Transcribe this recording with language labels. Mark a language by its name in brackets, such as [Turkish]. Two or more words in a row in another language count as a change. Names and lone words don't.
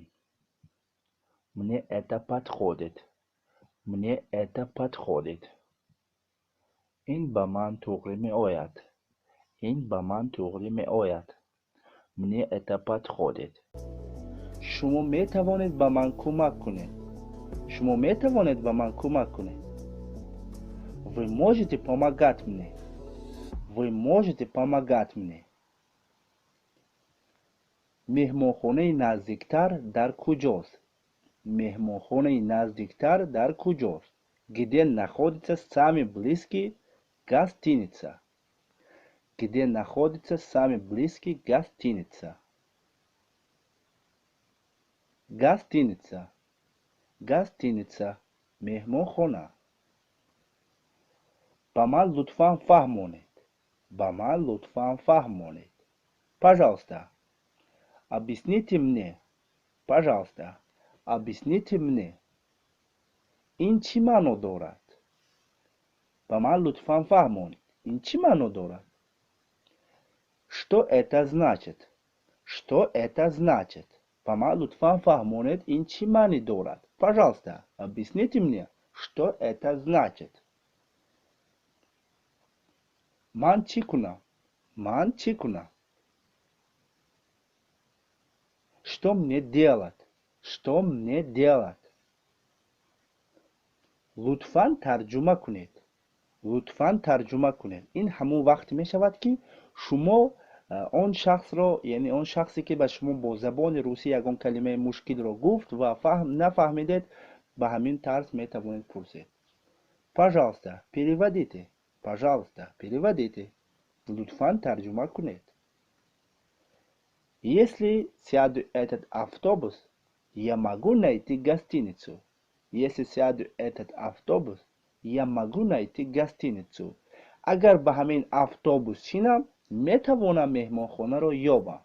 [Russian] Мне это подходит. Мне это подходит. [Tajik] ин ба ман туғри меояд. ин ба ман туғри меояд. [Russian] Мне это подходит. [Persian] شما می توانید به من کمک کنید. شما می توانید به من کمک کنید. [Russian] Вы можете помогать мне. Вы можете помогать мне. [Tajik] меҳмонхонаи наздиктар дар куҷост? меҳмонхонаи наздиктар дар куҷост? [Russian] Где находится самый близкий гостиница? Где находится самый близкий гостиница? Гостиница. Гостиница. [Tajik] меҳмонхона. ба ман лутфан фаҳмонед. ба ман лутфан фаҳмонед. [Russian] Пожалуйста. Объясните мне. Пожалуйста. Объясните мне. [Tajik] ин чӣ маъно дорад? ба ман лутфан фаҳмонед. ин чӣ маъно дорад? [Russian] Что это значит? Что это значит? [Tajik] Ба ман лутфан фаҳмонед, ин чӣ маъни дорад? [Russian] Пожалуйста, объясните мне, что это значит. [Tajik] Ман чӣ кунам? Ман чӣ кунам? [Russian] Что мне делать? Что мне делать? [Tajik] лутфан тарҷума кунед. лутфан тарҷума кунед. ин ҳамон вақт мешавад ки шумо он шахсро, яъне он шахсе ки ба шумо бо забони русӣ ягон калимаи мушкилро гуфт ва нафаҳмидед, ба ҳамин тарз метавонед пурсед. [Russian] Пожалуйста, переводите. Пожалуйста, переводите. [Tajik] лутфан тарҷума кунед. [Russian] Если сяду этот автобус, я могу найти гостиницу. Если сяду этот автобус, я могу найти гостиницу. [Tajik] Агар ба ҳамин автобус шинам, метавонам меҳмонхонаро ёбам.